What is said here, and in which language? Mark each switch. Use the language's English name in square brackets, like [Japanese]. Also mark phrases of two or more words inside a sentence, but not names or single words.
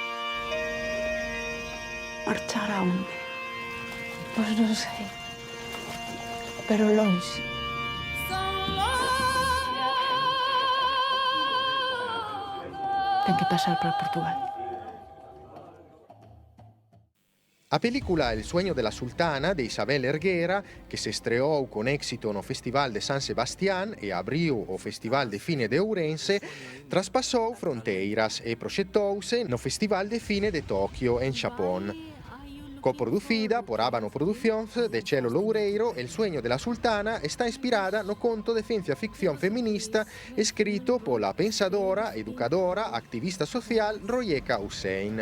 [Galician] Marchar a onde? Pois non sei. Pero longe. Ten que pasar para Portugal. A película El sueño de la sultana, de Isabel Erguera, que se estreou con éxito no Festival de San Sebastián e abriu o Festival de Cine de Ourense, traspasou fronteiras e proxectouse no Festival de Cine de Tokio, en Xapón. Coproducida por Ábano Producións de Chelo Loureiro, El sueño de la sultana está inspirada no conto de ciencia ficción feminista escrito pola pensadora, educadora, activista social Royeka Hussein.